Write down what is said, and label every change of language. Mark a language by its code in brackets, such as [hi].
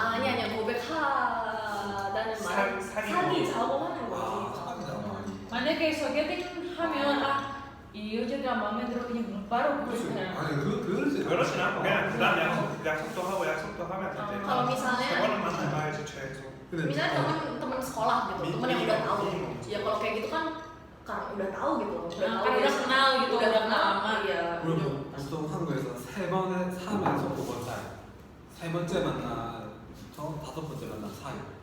[ko] 아니야 고백하다는 말은 사귀자고 하는 거지. 사귀자고. 만약에 [id] kayak [ko] sogeting 하면 이 여자가 마음에 들어 그냥 바로 그렇지. 그냥 아니 그러지. 그렇진 않고 그냥 그다음 약속도 하고 약속도 하면 되지. [id] kalau misalnya [ko] 세 번은 만나봐야지 최소. 근데 [id] misalnya teman sekolah gitu, teman yang udah tahu. Ya kalau kayak gitu kan karena udah tahu gitu, udah tahu. karena udah kenal gitu, udah udah kenal. lama. Iya. [ko] 그리고 보통 한국에서 세 번에 3에서 5번 사이. 세 번째 만나서 다섯 번째 만난 사이.